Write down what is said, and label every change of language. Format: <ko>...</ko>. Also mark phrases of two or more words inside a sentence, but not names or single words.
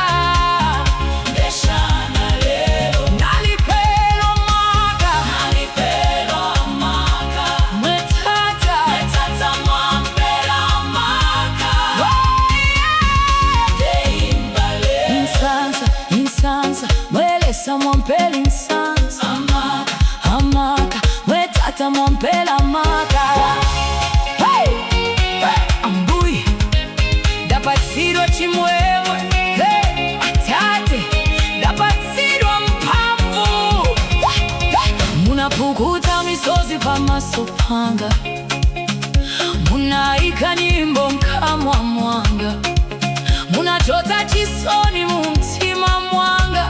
<bem>Ndeshana lelo, nalipelwa maka, nalipelwa maka, mwetata, netata mwampela maka. Ndeimba lelo, insansa, insansa, mwelesa mwampela insansa. Amaka, amaka, mwetata mwampela maka. Hey!</bem> <ny>Ambuye, ndapatsidwa chimwemwe. Hey! Atate, ndapatsidwa mphamvu. Munapukuta misozi pamaso panga, munayika nyimbo mkamwa mwanga, munachota chisoni mu mtima mwanga.</ny>